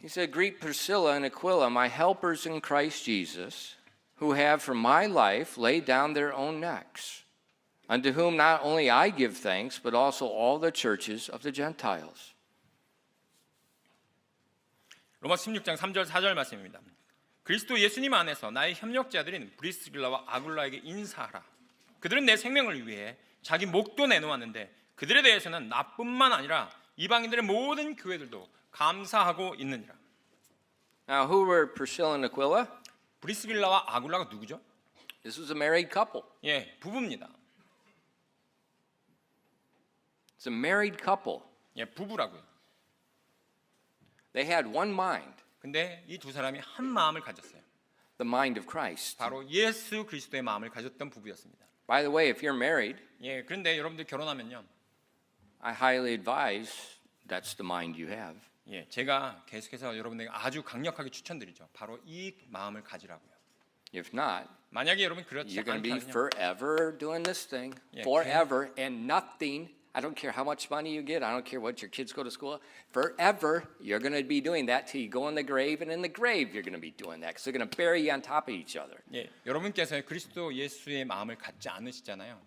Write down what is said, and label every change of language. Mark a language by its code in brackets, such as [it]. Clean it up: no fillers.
[en] he said, Greet Priscilla and Aquila, my helpers in Christ Jesus, who have for my life laid down their own necks, unto whom not only I give thanks, but also all the churches of the Gentiles. [ko] 로마서 16장 3절, 4절 말씀입니다. 그리스도 예수님 안에서 나의 협력자들인 브리스길라와 아굴라에게 인사하라. 그들은 내 생명을 위해 자기 목도 내놓았는데 그들에 대해서는 나뿐만 아니라 이방인들의 모든 교회들도 감사하고 있느니라. [en] Now, who were Priscilla and Aquila? [ko] 브리스길라와 아굴라가 누구죠? [en] This was a married couple. [ko] 예, 부부입니다. [en] It's a married couple. [ko] 예, 부부라고요. [en] They had one mind, [ko] 근데 이 두 사람이 한 마음을 가졌어요. [en] the mind of Christ. [ko] 바로 예수 그리스도의 마음을 가졌던 부부였습니다. [en] By the way, if you're married, [ko] 예, 그런데 여러분들 결혼하면요. [en] I highly advise that's the mind you have. [ko] 예, 제가 계속해서 여러분에게 아주 강력하게 추천드리죠. 바로 이 마음을 가지라고요. [en] If not, [ko] 만약에 여러분 그렇지 [en] you're going to be [ko] 않다면요. [en] forever doing this thing, Yeah, forever, and nothing. I don't care how much money you get. I don't care what your kids go to school. Forever, you're going to be doing that till you go in the grave, and in the grave, you're going to be doing that because they're going to bury you on top of each other. [ko] 예, 여러분께서 그리스도 예수의 마음을 갖지 않으시잖아요.